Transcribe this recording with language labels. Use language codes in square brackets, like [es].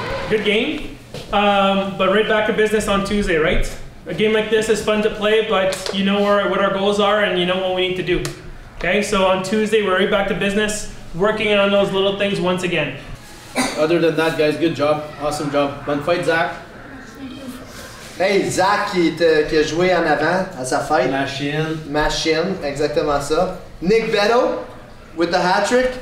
[en] Good game, but right back to business on Tuesday, right? A game like this is fun to play, but you know what our goals are and you know what we need to do. Okay, so on Tuesday, we're right back to business, working on those little things once again. Other than that, guys, good job. Awesome job. [fr] Bonne fête, [en] Zach. [fr] Hey, Zach qui a joué en avant à sa fête. Machine, exactement ça. [en] Nick Beto with the hat-trick.